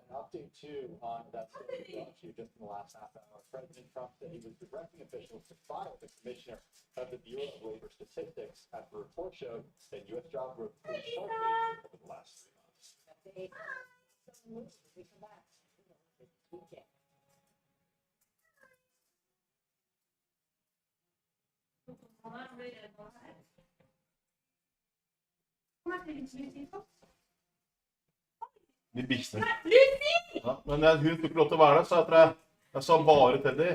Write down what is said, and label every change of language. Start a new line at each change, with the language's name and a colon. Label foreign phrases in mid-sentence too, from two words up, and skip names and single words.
English: Update two on that story just in the last half hour. President Trump said he was directing officials to fire the commissioner of the Bureau of Labor Statistics after a report showed that U.S. job growth was sharply over the last 3 months. we come back. Weekend.
Norwegian: De bikkjene. Ja, men hun fikk lov til å være der, så jeg sa bare Teddy.